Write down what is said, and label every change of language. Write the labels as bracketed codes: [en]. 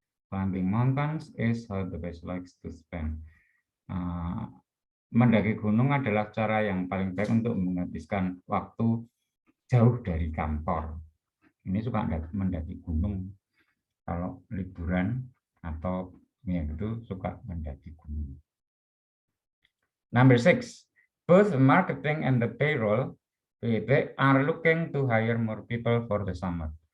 [en] Climbing mountains is how the best likes to spend. [id] Mendaki gunung adalah cara yang paling baik untuk menghabiskan waktu jauh dari kantor. Ini suka mendaki gunung. Kalau liburan atau ya itu suka mendaki gunung. [en] Number 6. Both marketing and the payroll, they are looking to hire more people for the summer.